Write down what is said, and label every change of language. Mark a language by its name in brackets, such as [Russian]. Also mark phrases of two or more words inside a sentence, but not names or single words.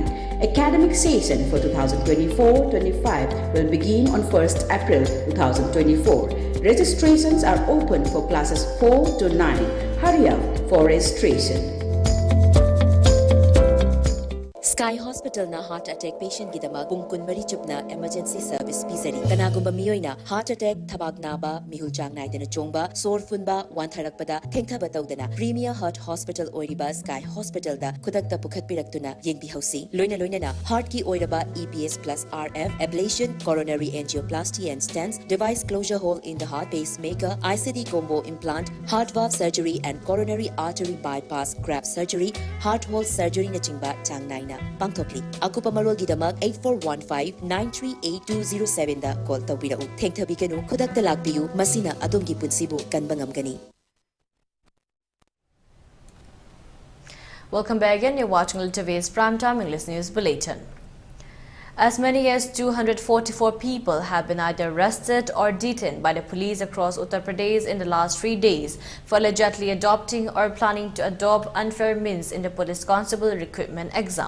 [English] Academic session for 2024-25 will begin on 1st April 2024. Registrations are open for classes 4 to 9. Hurry up for registration. [Manipuri] Sky Hospital na [English] heart attack patient [Manipuri] gidama bungkun mari chupna [English] emergency service [Manipuri] pizari kanagumba miyoina [English] heart attack [Manipuri] thabak naba mihul chang naidana chongba sor funba wantharakpada thengthaba tawdana Premier Heart Hospital oiriba Sky Hospital da khudakta pukhat piraktuna yengbi hausi loina na heart ki oiraba [English] EPS plus RF ablation coronary angioplasty and stents device closure hole in the heart pacemaker ICD combo implant heart valve surgery and coronary artery bypass graft surgery heart hole surgery [Manipuri] na chingba chang naina Pangtokli, Akupa Marol Gidamak 8415-938207 da call tawbirau. Thengthabikanu Kudak Talakbiu, Masina Adungi Punsibu Kanbangam Gani. [English] Welcome back again. You're watching ELITETV's Primetime English News Bulletin. As many as 244 people have been either arrested or detained by the police across Uttar Pradesh in the last 3 days for allegedly adopting or planning to adopt unfair means in the police constable recruitment exam.